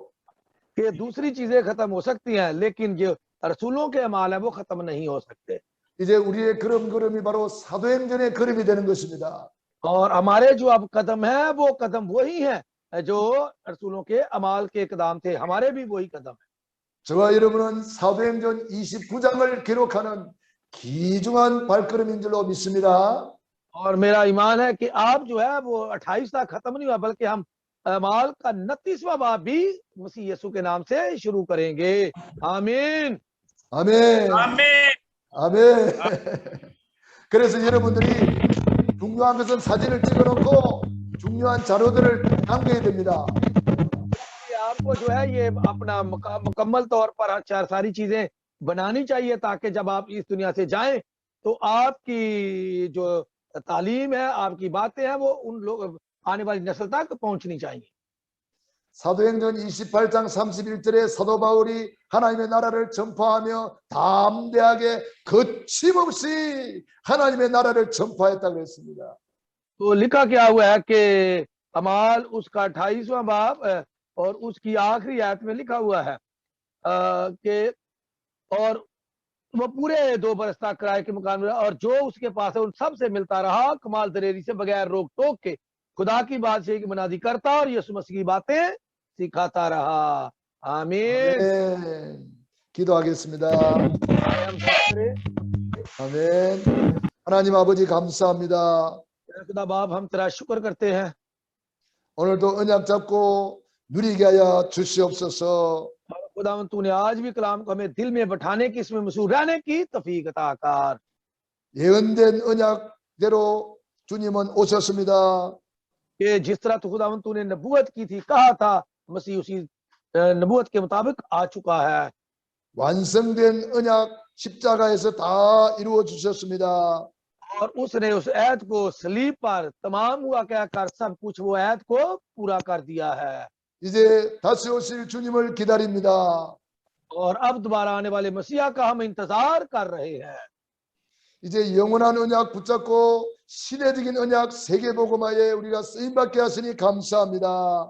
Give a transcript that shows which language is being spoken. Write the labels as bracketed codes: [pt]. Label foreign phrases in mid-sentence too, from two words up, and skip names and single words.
[ur] کہ دوسری چیزیں ختم ہو سکتی ہیں لیکن جو رسولوں کے اعمال ہے وہ ختم نہیں ہو سکتے. [ko] 이제 우리의 걸음이 바로 사도행전의 걸음이 되는 것입니다. [ur] اور ہمارے جو اب قدم ہے وہ قدم وہی ہے جو رسولوں کے اعمال کے قدم تھے، ہمارے بھی وہی قدم ہے. [ko] 저와 여러분은 사도행전 29장을 기록하는 귀중한 발걸음인 줄로 믿습니다. [ur] اور میرا ایمان ہے کہ آپ جو ہے وہ 28 تک ختم نہیں ہوا بلکہ ہم اعمال کا 29واں باب بھی مسیح یسوع کے نام سے شروع کریں گے. आमीन। [ko] 아멘. [ur] आमीन। [ko] 아멘. 그래서 여러분들이 중요한 것은 사진을 찍어놓고 중요한 자료들을 남겨야 됩니다. [ur] یہ آپ کو جو ہے یہ اپنا مکمل طور پر ساری چیزیں بنانی چاہئیں تاکہ جب آپ اس دنیا سے جائیں تو آپ کی جو تعلیم ہے، آپ کی باتیں ہیں، وہ ان لوگ آنے والی نسل تک پہنچنی چاہئیں. [ko] 사도행전 28장 31절에 사도 바울이 하나님의 나라를 전파하며 담대하게 거침없이 하나님의 나라를 전파했다고 그랬습니다. [ur] تو لکھا کیا ہوا ہے کہ اعمال اس کا 28واں باب اور اس کی آخری آیت میں لکھا ہوا ہے کہ اور وہ پورے 2 برس تک کرائے کے مکان میں اور جو اس کے پاس ہے ان سب سے ملتا رہا، کمال دلیری سے، بغیر روک ٹوک کے، خدا کی بادشاہی کی منادی کرتا اور یسوع مسیح کی باتیں سکھاتا رہا. आमीन। [ko] 아멘. 기도하겠습니다. 아멘. 하나님 아버지 감사합니다. [ur] خدا باپ ہم تیرا شکر کرتے ہیں, [ko] 오늘도 언약 잡고 누리게 하여 주시옵소서. [ur] خداوند تو نے آج بھی کلام کو ہمیں دل میں بٹھانے کی، اس میں مشہور رہنے کی توفیق عطا کر. [ko] 예언된 언약대로 주님은 오셨습니다. [ur] کہ جس طرح تو خداوند تو نے نبوت کی تھی، کہا تھا، مسیح اسی نبوت کے مطابق آ چکا ہے. [ko] 완성된 언약 십자가에서 다 이루어 주셨습니다. [ur] اور اس نے اس عہد کو صلیب پر تمام ہوا کہہ کر سب کچھ وہ عہد کو پورا کر دیا ہے. [ko] 이제 다시 오실 주님을 기다립니다. [ur] اور اب دوبارہ آنے والے مسیحا کا ہم انتظار کر رہے ہیں. [ko] 이제 영원한 언약 붙잡고 시대적인 언약 세계복음화에 우리가 쓰임받게 하시니 감사합니다.